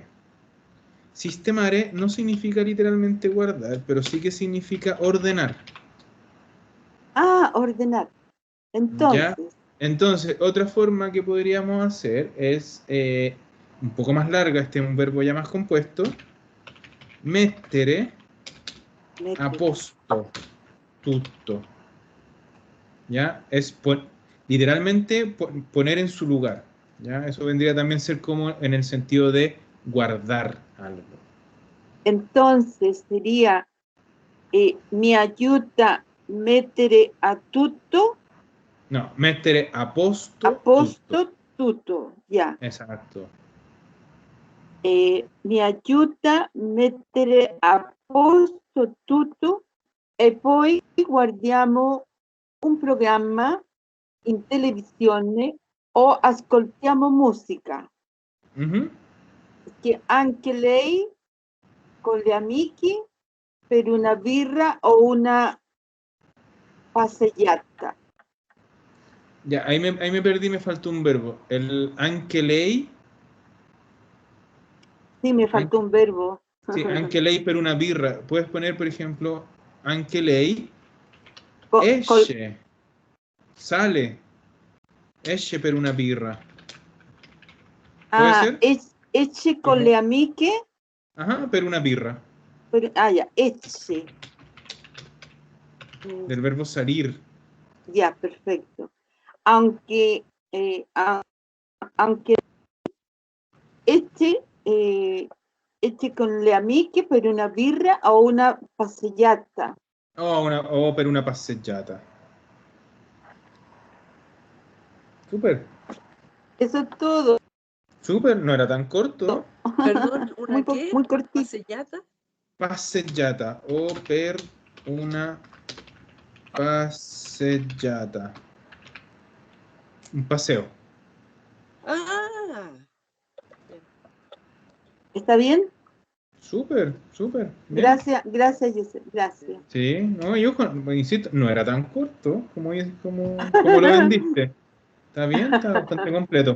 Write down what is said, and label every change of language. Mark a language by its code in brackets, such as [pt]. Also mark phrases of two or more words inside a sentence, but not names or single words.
[es] Sistemare no significa literalmente guardar, pero sí que significa ordenar. Ordenar. Entonces. ¿Ya? Entonces, otra forma que podríamos hacer es un poco más larga, este es un verbo ya más compuesto. [it] Mettere a posto tutto. [es] ¿Ya? Es literalmente poner en su lugar. ¿Ya? Eso vendría también a ser como en el sentido de guardar algo. Entonces sería [it] mi aiuta mettere a tutto. No, mettere a posto tutto, ya. [es] Exacto. [it] Mi aiuta mettere a posto tutto e poi guardiamo un programma in televisione o ascoltiamo musica. Che anche lei con gli amici per una birra o una passeggiata. [es] Ya, ahí me perdí, me faltó un verbo. [it] El anche lei. [es] Sí, me faltó un verbo. Sí, [it] anche lei per una birra. [es] Puedes poner, por ejemplo, [it] anche lei esce, sale, esce per una birra. [es] ¿Puede ser? [it] Esce con le amiche. Ajá, per una birra. [es] Ya, esce. del verbo salir. Ya, perfecto. Aunque, aunque [it] eche con le amiche per una birra o una passeggiata. O per una passeggiata. [es] Súper. Eso es todo. Súper, no era tan corto. Perdón, ¿una Muy, qué? muy cortito. ¿Passeggiata? [it] Passeggiata o per una passeggiata. [es] Un paseo. Ah, ¿Está bien? Súper, súper. Bien. Gracias, gracias, José. Gracias. Sí, no, yo insisto, no era tan corto como lo vendiste. Está bien, está bastante completo.